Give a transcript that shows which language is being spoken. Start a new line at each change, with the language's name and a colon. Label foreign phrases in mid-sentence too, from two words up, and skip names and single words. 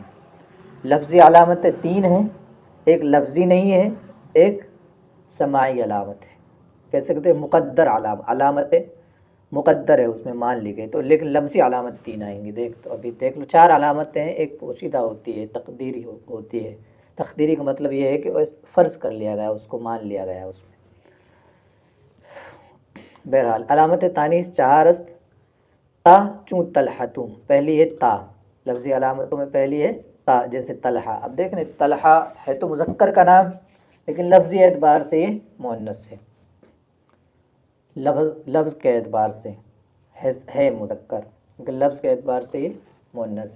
Urdu: لفظی علامت 3 ہیں، ایک لفظی نہیں ہے، ایک سماعی علامت ہے، کہہ سکتے ہیں مقدر علامت مقدر ہے، اس میں مان لی گئی۔ تو لیکن لفظی علامت 3 آئیں گی، دیکھ لو 4 علامتیں ہیں، ایک پوشیدہ ہوتی ہے، تقدیری ہوتی ہے۔ تقدیری کا مطلب یہ ہے کہ فرض کر لیا گیا، اس کو مان لیا گیا اس میں۔
Persian: بہرحال علامت تانیث 4 است۔ تا چوں طلحتوں،
Urdu: پہلی ہے تا، لفظی علامتوں میں پہلی ہے تا، جیسے طلحہ۔ اب دیکھیں طلحہ ہے تو مذکر کا نام، لیکن لفظی اعتبار سے یہ مؤنث ہے، لفظ کے اعتبار سے ہے مذکر، لیکن لفظ کے اعتبار سے یہ مؤنث ہے۔